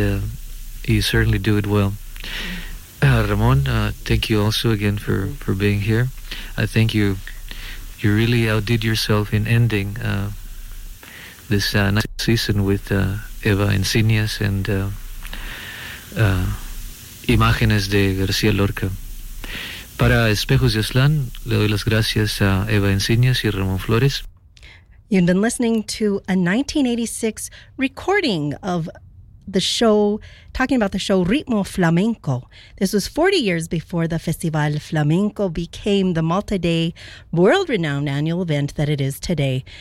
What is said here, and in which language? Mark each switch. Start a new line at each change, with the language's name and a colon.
English: And you certainly do it well. Ramon, thank you also again for being here. I think you really outdid yourself in ending this nice season with Eva Encinas, and
Spanish: Imágenes de García Lorca. Para Espejos de Aslan, le doy las gracias a Eva Enseñas y Ramón Flores.
English: You've been listening to a 1986 recording of the show, talking about the show Ritmo Flamenco. This was 40 years before the Festival Flamenco became the multi-day world-renowned annual event that it is today.